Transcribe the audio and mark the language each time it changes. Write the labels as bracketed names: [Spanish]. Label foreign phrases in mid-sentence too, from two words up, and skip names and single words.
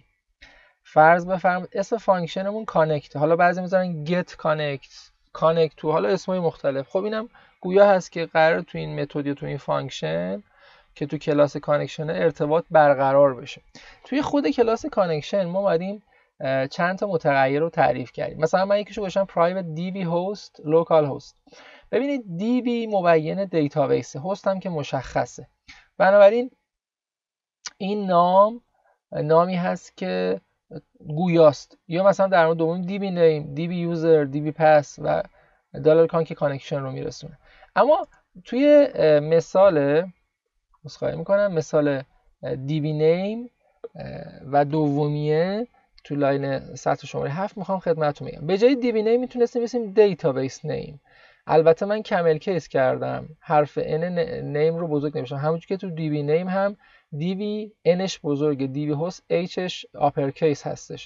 [Persian] فرض بفرمایید اسم فانکشنمون کانکت، حالا بعضی میذارن get کانکت تو، حالا اسمای مختلف. خب اینم گویا هست که قرار تو این متد یا تو این فانکشن که تو کلاس کانکشن ارتباط برقرار بشه. توی خود کلاس کانکشن ما اومدیم چند تا متغیر رو تعریف کردیم. مثلا من یکیشو گذاشتم [English] private db host local host. [Persian] ببینید db مبین دیتابیس، هست هم که مشخصه، بنابراین این نامی هست که گویاست. یا مثلا در مورد دوم [English] db name، db user، db pass [Persian] و $کان که کانکشن رو میرسونه. اما توی مثال مثال [English] db name [Persian] و دومیه تو لاین سطر شماره 7 میخوام خدمتتون بگم. به جای [English] db name [Persian] میتونستیم بسیم database name. البته من کامل کیس کردم، حرف [English] n name [Persian] رو بزرگ نمیشم، همونجوری که تو [English] db name [Persian] هم db nش بزرگه، [English] db host [Persian] hش [English] upper case [Persian] هستش.